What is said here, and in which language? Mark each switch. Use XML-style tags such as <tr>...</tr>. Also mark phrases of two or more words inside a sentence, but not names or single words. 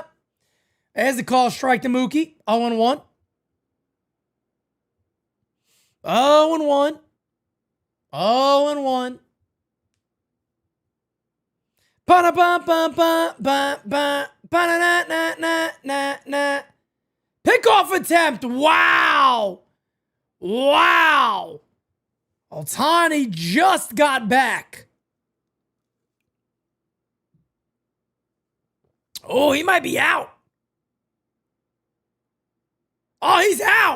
<en>There's the call, strike to Mookie. 0-1. 0-1. 0-1. Pa-da-pa-pa-pa-pa-pa. Pa-da-na-na-na-na-na. Pickoff attempt. Wow. Wow. Ohtani just got back. Oh, he might be out. Oh, he's out.</en>